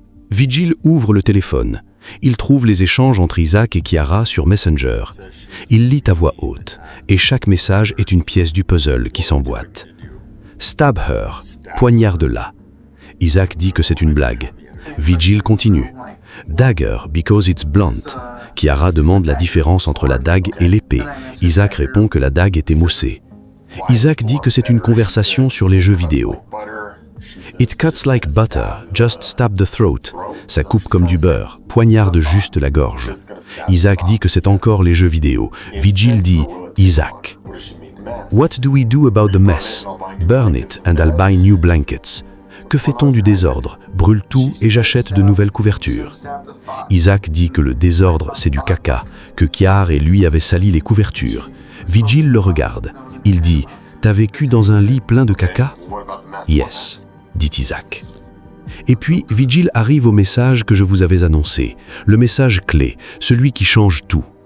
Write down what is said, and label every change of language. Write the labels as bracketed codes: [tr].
[fr] Vigil ouvre le téléphone. Il trouve les échanges entre Isaac et Chiara sur Messenger. Il lit à voix haute, et chaque message est une pièce du puzzle qui s'emboîte. [en] Stab her, [fr] poignarde-la. Isaac dit que c'est une blague. Vigil continue. [en] Dagger, because it's blunt. [fr] Chiara demande la différence entre la dague et l'épée. Isaac répond que la dague est émoussée. Isaac dit que c'est une conversation sur les jeux vidéo. [en] It cuts like butter, just stab the throat. [fr] Ça coupe comme du beurre, poignarde juste la gorge. Isaac dit que c'est encore les jeux vidéo. Vigil dit Isaac. [en] What do we do about the mess? Burn it and I'll buy new blankets. [fr] Que fait-on du désordre? Brûle tout et j'achète de nouvelles couvertures. Isaac dit que le désordre, c'est du caca, que Chiara et lui avaient sali les couvertures. Vigil le regarde. Il dit « T'as vécu dans un lit plein de caca ?» « Yes », dit Isaac. Et puis, Vigil arrive au message que je vous avais annoncé, le message clé, celui qui change tout.